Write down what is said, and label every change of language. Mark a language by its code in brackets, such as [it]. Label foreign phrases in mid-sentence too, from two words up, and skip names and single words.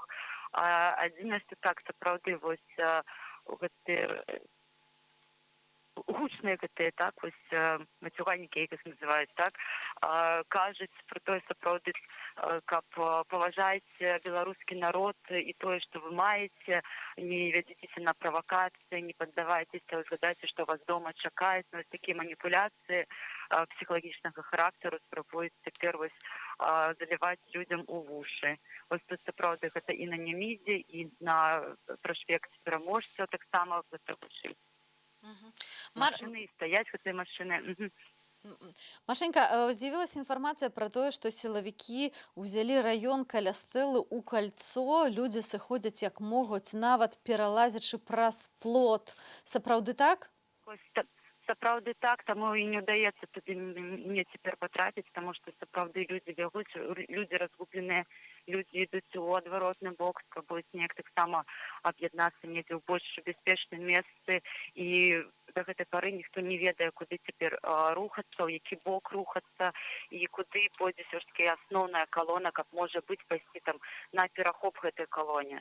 [be] Адзінае, што так, сапраўды, вось гэтыя гучныя гэтыя, так, вось мацюганнікі, як іх называюць, так, кажуць пра тое, сапраўды, каб паважайце беларускі народ і тое, што вы маеце, не вядзіцеся на правакацыі, не паддавайцеся, згадайце, што вас дома чакаюць. Вось такія маніпуляцыі псіхалагічнага характару спрабуюць цяпер вось заліваць людзям у вушы. Вось тут сапраўды гэта і на Немідзе, і на праспекце Пераможцаў таксама гэта вучыць. [ru] Машины стоять, [be] гэтыя машины. Машенька, з'явілася інфармацыя пра тое, што сілавікі ўзялі раён каля стэлы ў кальцо. Людзі сыходзяць як могуць, нават пералазячы праз плот. Сапраўды так? сапраўды так, таму і не ўдаецца туды мне цяпер патрапіць, таму што сапраўды людзі бягуць, людзі разгубленыя, людзі ідуць у адваротны бок, спрабуюць неяк таксама аб'яднацца недзе ў больш бяспечным месцы, і да гэтай пары ніхто не ведае, куды цяпер рухацца, у які бок рухацца, і куды пойдзе ўсё ж такі асноўная калона, каб можа быць пайсці там на перахоп гэтай калоне.